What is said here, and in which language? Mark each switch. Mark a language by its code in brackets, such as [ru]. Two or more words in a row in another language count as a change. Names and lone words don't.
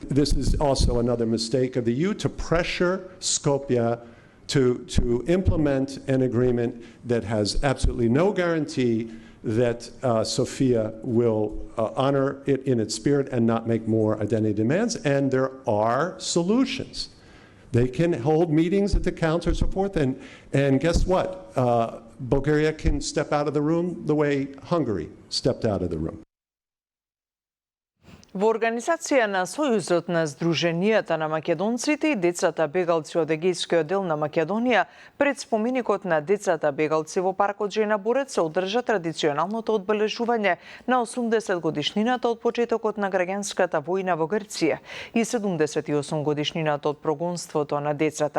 [en] This is also another mistake of the EU to pressure Skopje to implement an agreement that has absolutely no guarantee that Sofia will honor it in its spirit and not make more identity demands. And there are solutions. They can hold meetings at the council and so forth. And guess what? Bulgaria can step out of the room the way Hungary stepped out of the room. [mk] Во организација на Сојузот на Сдруженијата на македонците и децата бегалци од егејскиот дел на Македонија, пред споменикот на децата бегалци во паркот Жена Борец се одржа традиционалното одбележување на 80 годишнината од почетокот на граѓанската војна во Грција и 78 годишнината од прогонството на децата.